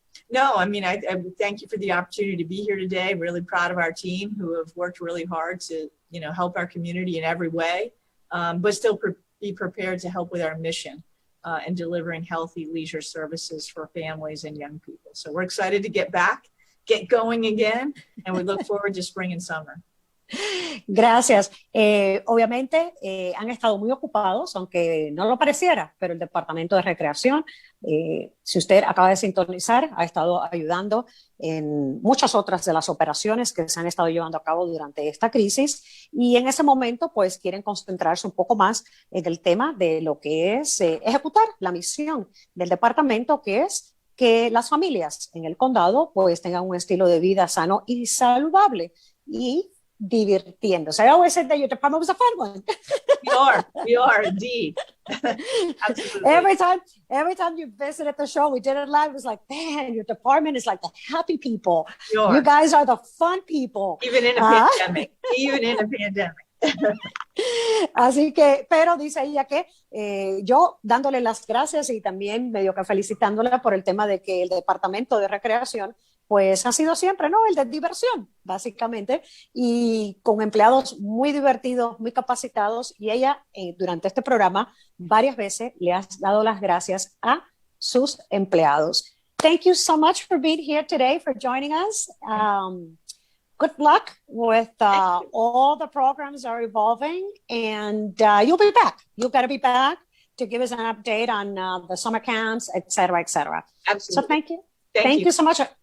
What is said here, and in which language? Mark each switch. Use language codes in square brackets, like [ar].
[en] No, I mean, I thank you for the opportunity to be here today. I'm really proud of our team who have worked really hard to, help our community in every way, but still be prepared to help with our mission. And delivering healthy leisure services for families and young people. So we're excited to get going again, and we look forward to spring and summer. [es] Gracias. Obviamente han estado muy ocupados, aunque no lo pareciera, pero el Departamento de Recreación, si usted acaba de sintonizar, ha estado ayudando en muchas otras de las operaciones que se han estado llevando a cabo durante esta crisis, y en ese momento pues quieren concentrarse un poco más en el tema de lo que es ejecutar la misión del departamento, que es que las familias en el condado pues tengan un estilo de vida sano y saludable y divirtiéndose. [en] I always said that your department was a fun one. We are indeed. Absolutely. Every time you visited the show, we did it live. It was like, man, your department is like the happy people. You guys are the fun people. Even in a pandemic. [es] Así que, pero dice ella que yo dándole las gracias y también medio que felicitándola por el tema de que el Departamento de Recreación pues ha sido siempre, ¿no?, el de diversión, básicamente, y con empleados muy divertidos, muy capacitados, y ella durante este programa varias veces le ha dado las gracias a sus empleados. [en] Thank you so much for being here today, for joining us. Good luck with all the programs are evolving, and you'll be back. You've got to be back to give us an update on the summer camps, et cetera, et cetera. Absolutely. So thank you. Thank you so much.